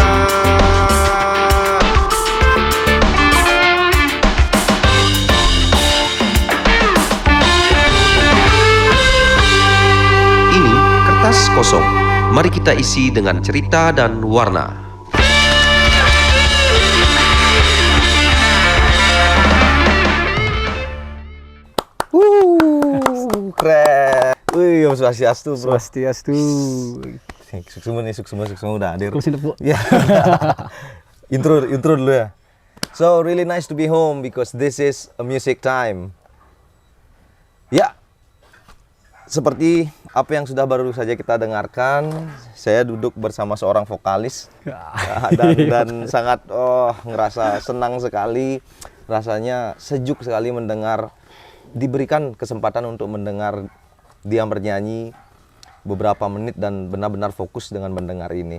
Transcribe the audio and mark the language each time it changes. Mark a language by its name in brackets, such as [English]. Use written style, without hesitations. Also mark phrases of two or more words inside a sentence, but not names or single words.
[Indonesian] Ini kertas kosong. Mari kita isi dengan cerita dan warna. Keren. Wih, [Balinese] Om Swastiastu, [Indonesian] Bro. Swastiastu. Suksema nih, suksema udah hadir. Terusin Bu. Ya. intro dulu ya. [English] So really nice to be home because this is a music time. [Indonesian] Ya. Seperti apa yang sudah baru saja kita dengarkan, saya duduk bersama seorang vokalis dan sangat ngerasa senang sekali, rasanya sejuk sekali mendengar, diberikan kesempatan untuk mendengar dia bernyanyi beberapa menit dan benar-benar fokus dengan mendengar ini.